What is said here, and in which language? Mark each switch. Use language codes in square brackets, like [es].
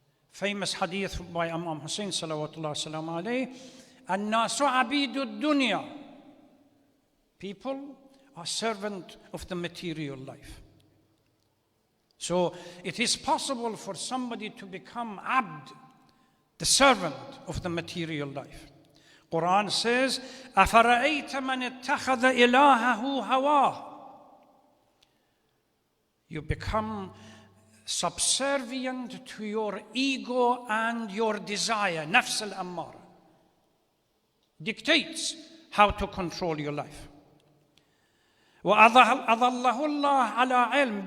[en] Famous hadith by Imam Hussein salawatullah salamu alayhi, [ar] الناس عبيد الدنيا. [en] People are servant of the material life. So it is possible for somebody to become abd, the servant of the material life. Quran says, [ar] أَفَرَأَيْتَ مَنِ اتَّخَذَ إِلَهَهُ هَوَاهُ. [en] You become subservient to your ego and your desire. Nafs al-ammara dictates how to control your life. [ar] وَأَضَلَّهُ اللَّهُ عَلَىٰ عِلْمٍ.